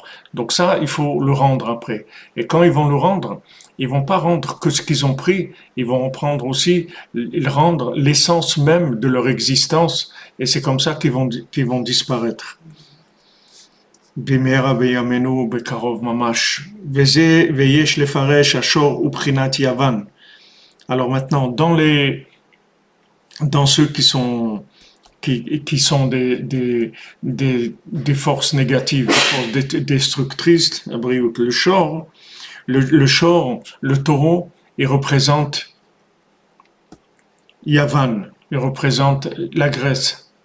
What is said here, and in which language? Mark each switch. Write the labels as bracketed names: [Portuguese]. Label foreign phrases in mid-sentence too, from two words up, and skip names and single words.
[French] Donc ça, il faut le rendre après. Et quand ils vont le rendre, ils vont pas rendre que ce qu'ils ont pris, ils vont prendre aussi, ils rendre l'essence même de leur existence, et c'est comme ça qu'ils vont disparaître. [Hebrew] במהרה בימינו בקרוב ממש, ויש לפרש השור ובחינת יוון. [French] Alors maintenant, dans ceux qui sont des forces négatives, des forces destructrices, le taureau, il représente Yavan, il représente la Grèce.